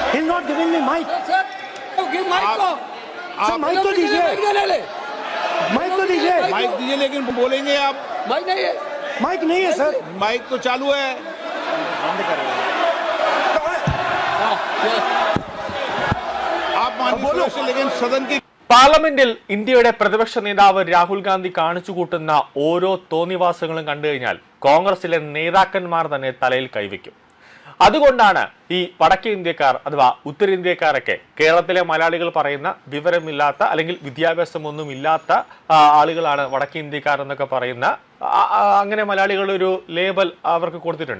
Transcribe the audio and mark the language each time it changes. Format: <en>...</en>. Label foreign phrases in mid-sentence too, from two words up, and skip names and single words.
<en>He's not giving me mic.</en> <hi>सर</hi> <en>give mic</en> <hi>को सर माइक तो दीजिए, माइक तो दीजिए। माइक दीजिए लेकिन बोलेंगे आप। माइक नहीं है, माइक नहीं है सर। माइक तो चालू है। आप मानिए लेकिन सदन की</hi> <ml>പാർലമെന്റിൽ ഇന്ത്യയുടെ പ്രതിപക്ഷ നേതാവ് രാഹുൽ ഗാന്ധി കാണിച്ചുകൂട്ടുന്ന ഓരോ തോന്നിവാസങ്ങളും കണ്ടു കഴിഞ്ഞാൽ കോൺഗ്രസിലെ നേതാക്കന്മാർ തന്നെ തലയിൽ കൈവയ്ക്കും. അതുകൊണ്ടാണ് ഈ വടക്കേ ഇന്ത്യക്കാർ അഥവാ ഉത്തരേന്ത്യക്കാരൊക്കെ കേരളത്തിലെ മലയാളികൾ പറയുന്ന വിവരമില്ലാത്ത അല്ലെങ്കിൽ വിദ്യാഭ്യാസമൊന്നും ഇല്ലാത്ത ആളുകളാണ് വടക്കേ ഇന്ത്യക്കാർ എന്നൊക്കെ പറയുന്ന അങ്ങനെ മലയാളികളുടെ ഒരു ലേബൽ അവർക്ക് കൊടുത്തിട്ടുണ്ട്.</ml>